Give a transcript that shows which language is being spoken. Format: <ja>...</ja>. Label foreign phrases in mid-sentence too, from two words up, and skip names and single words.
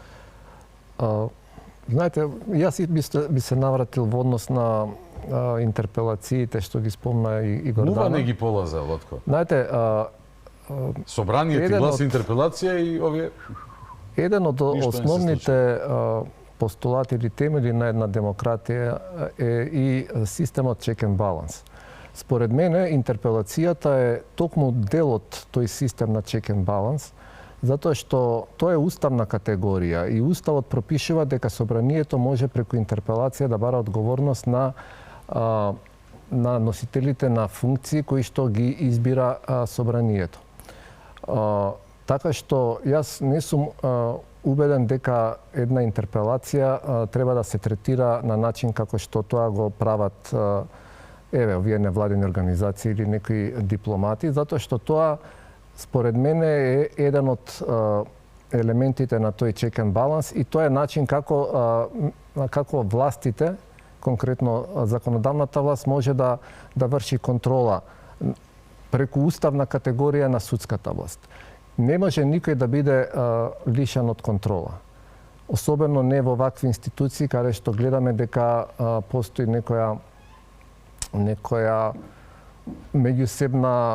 <mk>Знаете, јас и би се навратил во однос на интерпелациите што ги спомна и Гордана. Мува не ги полаза, Лотко. Знаете, Собрание ти гласа интерпелација и овие еден од Ништо не се основните постулати или темели на една демократија е и системот</mk> <en>check and balance.</en> <mk>Според мене, интерпелацијата е токму дел од тој систем на</mk> <en>check and balance,</en> <mk>затоа што тоа е уставна категорија и уставот пропишува дека собранието може преку интерпелација да бара одговорност на носителите на функции кои што ги избира собранието. Така што јас не сум убеден дека една интерпелација треба да се третира на начин како што тоа го прават овие невладини организации или некои дипломати, затоа што тоа според мене е еден од елементите на тој</mk> <en>check and balance</en> <mk>и тоа е начин како властите, конкретно законодавната власт, може да врши контрола преку уставна категорија на судската власт. Не може никој да биде лишен од контрола. Особено не во вакви институции каде што гледаме дека постои некоја меѓусебна</mk>